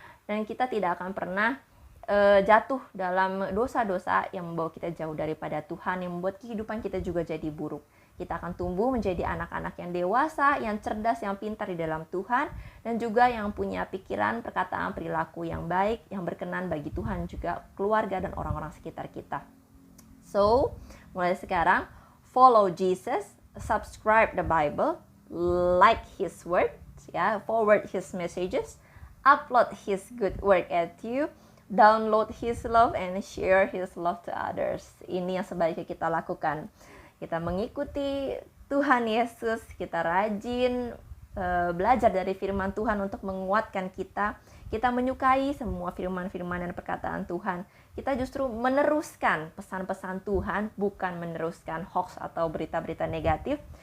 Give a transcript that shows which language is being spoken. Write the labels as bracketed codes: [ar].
[id] Dan kita tidak akan pernah jatuh dalam dosa-dosa yang membawa kita jauh daripada Tuhan, yang membuat kehidupan kita juga jadi buruk. Kita akan tumbuh menjadi anak-anak yang dewasa, yang cerdas, yang pintar di dalam Tuhan, dan juga yang punya pikiran, perkataan, perilaku yang baik, yang berkenan bagi Tuhan, juga keluarga dan orang-orang sekitar kita. [en] So, [id] mulai sekarang, [en] follow Jesus, subscribe the Bible, like His word, ya, forward His messages, upload His good work at you, download His love and share His love to others. [id] Ini yang sebaiknya kita lakukan. Kita mengikuti Tuhan Yesus, kita rajin belajar dari firman Tuhan untuk menguatkan kita. Kita menyukai semua firman-firman dan perkataan Tuhan. Kita justru meneruskan pesan-pesan Tuhan, bukan meneruskan hoax atau berita-berita negatif.